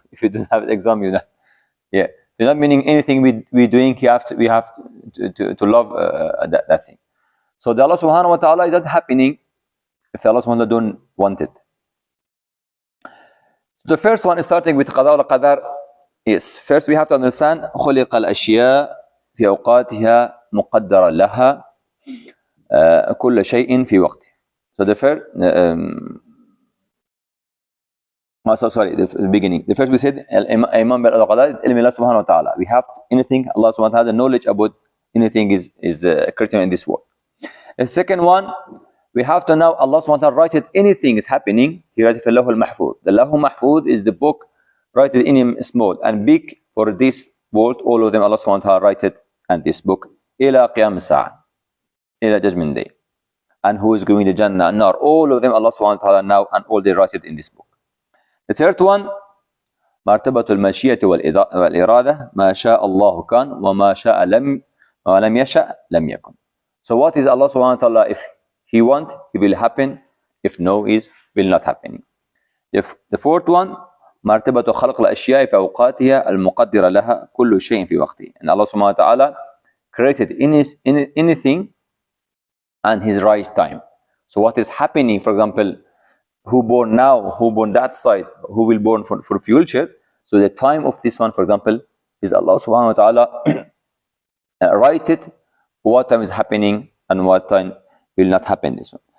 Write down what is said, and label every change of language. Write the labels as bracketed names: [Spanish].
[English] If you don't have the exam, you know. Yeah. It's not meaning anything we doing, we have to love that thing. So the Allah subhanahu wa ta'ala is not happening if Allah subhanahu wa ta'ala don't want it. The first one is starting with Qada wal Qadr. Yes, first we have to understand [Arabic] خلق الأشياء في أوقاتها مقدرة لها كل شيء في وقته. [English] So the first, the beginning. The first we said Imam al-Qadr ilm Allah subhanahu wa ta'ala. We have anything Allah subhanahu wa ta'ala has a knowledge about anything is occurring in this world. The second one, we have to know Allah subhanahu wa ta'ala write it, anything is happening, He write it for Lahu al-Mahfuz. The Lahu al-Mahfuz is the book, write it in small and big for this world, all of them Allah subhanahu wa ta'ala write it and this book, ila qiyam as-sa'ah, ila judgment day. And who is going to Jannah and Nar, all of them Allah subhanahu wa ta'ala know and all they write it in this book. The third one, [Arabic] مرتبة المشيئة والإرادة ما شاء الله كان وما شاء لم يشاء لم يكن. [English] So what is Allah subhanahu wa ta'ala? If He want, it will happen. If no, is will not happen. The fourth one, [Arabic] مرتبة خلق الأشياء في أوقاتها المقدرة لها كل شيء في وقته. [English] And Allah subhanahu wa ta'ala created anything and His right time. So what is happening, for example, who born now, who born that side, who will born for future. So the time of this one, for example, is Allah subhanahu wa ta'ala write it, what time is happening and what time will not happen this one.